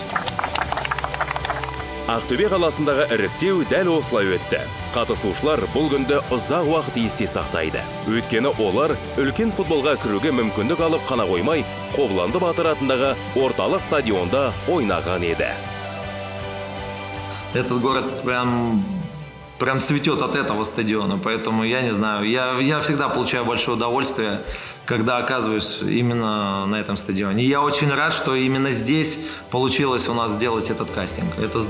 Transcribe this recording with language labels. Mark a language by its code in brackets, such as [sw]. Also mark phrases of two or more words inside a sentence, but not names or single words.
[kk] Ақтөбе қаласындағы іріктеу дәл осылай өтті. Қатысушылар бұл күнді ұзақ уақыт есте сақтайды. Өйткені олар үлкен футболға кіруге мүмкіндік алып қана қоймай, Қобыланды Батыр атындағы орталық стадионда ойнаған еді. [ru] Этот город прям цветет от этого стадиона, поэтому я не знаю, я всегда получаю большое удовольствие, когда оказываюсь именно на этом стадионе. И я очень рад, что именно здесь получилось у нас сделать этот кастинг.